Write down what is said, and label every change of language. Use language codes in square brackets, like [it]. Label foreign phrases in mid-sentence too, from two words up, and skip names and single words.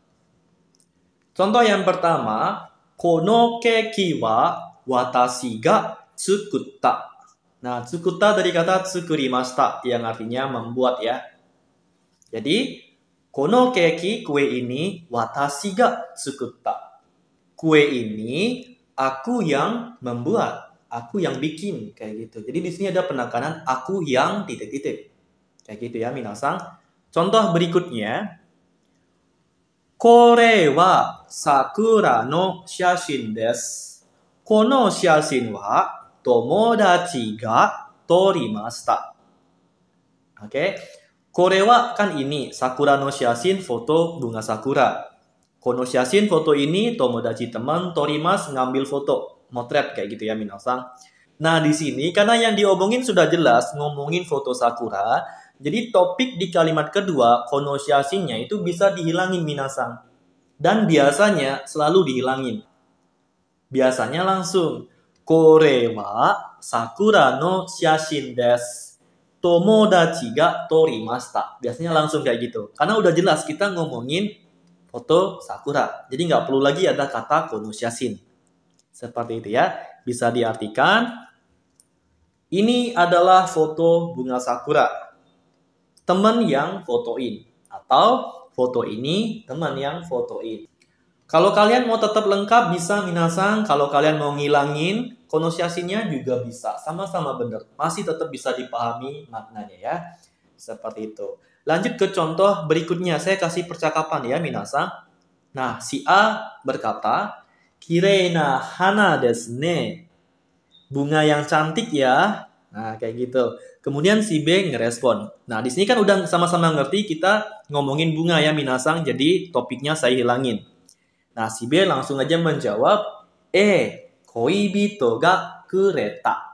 [id] Contoh yang pertama, [ja] このケーキは私が作った. [id] Nah, tsukutta dari kata tsukurimashita yang artinya membuat ya. Jadi, [ja] このケーキ [id] kue ini [ja] 私が作った. [id] Kue ini aku yang membuat, aku yang bikin kayak gitu. Jadi di sini ada penekanan aku yang titik-titik. Kayak gitu ya minasang. Contoh berikutnya, [ja] これは桜の写真です. この写真は友達が撮りました. [id] Oke. [ja] これは [id] kan ini [ja] 桜の写真, [id] foto bunga sakura. [ja] この写真, [id] foto ini tomodachi teman, torimas ngambil foto, motret kayak gitu ya minasang. Nah, di sini karena yang diomongin sudah jelas ngomongin foto sakura. Jadi topik di kalimat kedua, konosiasinya itu bisa dihilangin minasang. Dan biasanya selalu dihilangin. Biasanya langsung. [ja] これは桜の写真です. 友達が撮りました. [id] Biasanya langsung kayak gitu. Karena udah jelas kita ngomongin foto sakura. Jadi nggak perlu lagi ada kata konosiasin. Seperti itu ya. Bisa diartikan, ini adalah foto bunga sakura. Teman yang fotoin. Atau foto ini teman yang fotoin. Kalau kalian mau tetap lengkap bisa minasang. Kalau kalian mau ngilangin konosiasinya juga bisa. Sama-sama benar. Masih tetap bisa dipahami maknanya ya. Seperti itu. Lanjut ke contoh berikutnya. Saya kasih percakapan ya minasang. Nah, si A berkata, [ja] "きれいな花ですね." [id] Bunga yang cantik ya. Nah, kayak gitu. Kemudian si B ngerespon. Nah, di sini kan udah sama-sama ngerti kita ngomongin bunga ya minasang. Jadi topiknya saya hilangin. Nah, si B langsung aja menjawab, [ja] 恋人がくれた.